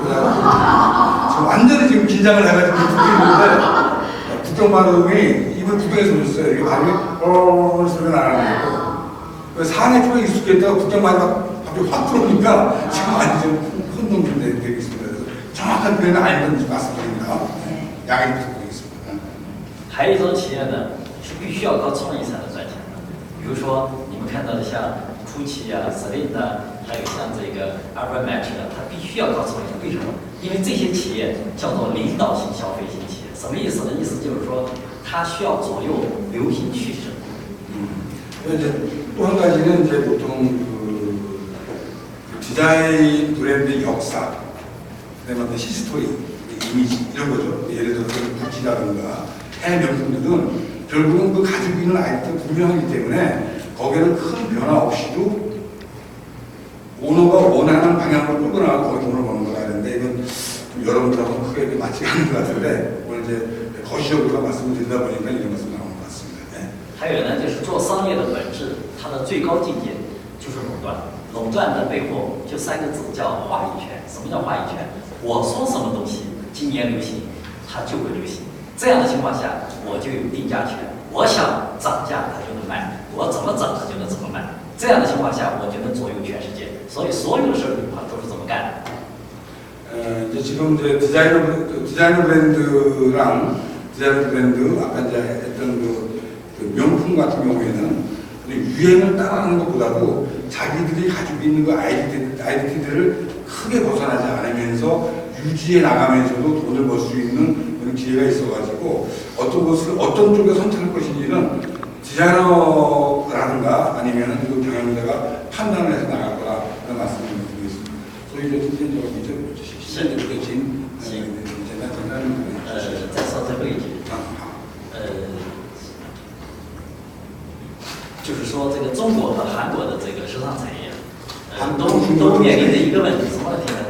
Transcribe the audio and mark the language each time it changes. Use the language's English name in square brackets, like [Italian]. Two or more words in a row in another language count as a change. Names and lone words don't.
[Korean] 지금 완전히 지금 긴장을 해가지고 듣고 있는데 북경마루이 이분 북경에서 오셨어요. 이게 발음이 소리가 나는 거고 상해 쪽에 익숙했다가 북경마루가 갑자기 확 들어오니까 지금 완전 혼동이 되고 있습니다. 그래서 정확한 표현은 아니면 말씀드립니다. 양해 부탁드리겠습니다. [Chinese] 还有一种企业呢，是必须要靠创意才能赚钱的。比如说你们看到的像 GUCCI 啊、Celine 啊，还有像这个 Armac 啊，它必须要靠创意。为什么？因为这些企业叫做领导型消费型企业。什么意思呢？意思就是说，它需要左右流行趋势。 [Korean] 이제 또 한 가지는 이제 보통 그 디자인 브랜드의 역사, 그다음에 어떤 히스토리, 이미지 이런 거죠. 예를 들어서 구찌라든가 해외 명품들은 결국은 그 가지고 있는 아이템 분명하기 때문에 거기에는 큰 변화 없이도 오너가 원하는 방향으로 끌고 나가고 거기 돈을 버는 거라 하는데 이건 좀 여러분들하고 크게 맞지 않는 것 같은데 오늘 이제 거시적으로 말씀을 드리다 보니까 이런 말씀 나온 것 같습니다. 네. [Chinese] 还有呢，就是做商业的本质，它的最高境界就是垄断。垄断的背后就3个字，叫话语权。什么叫话语权？我说什么东西今年流行，它就会流行。这样的情况下，我就有定价权。我想涨价，它就能卖；我怎么涨，它就能怎么卖。这样的情况下，我就能左右全世界。所以，所有的事儿都是这么干的。 [Korean] 이제 지금 이제 디자이너 브랜드랑 디자이너 브랜드, 아까 이제 했던 그 명품 같은 경우에는 유행을 따라하는 것보다도 자기들이 가지고 있는 그 아이덴티티를 크게 벗어나지 않으면서 유지해 나가면서도 돈을 벌 수 있는 그런 기회가 있어가지고 어떤 쪽에 선택할 것인지는 디자이너라든가 아니면은 그 경영자가 판단을 해서 나갈 거라 그런 말씀을 드리겠습니다. 소위 [Chinese] 是再说最后一句，就是说这个中国和韩国的这个时尚产业，都面临着一个问题，什么问题呢？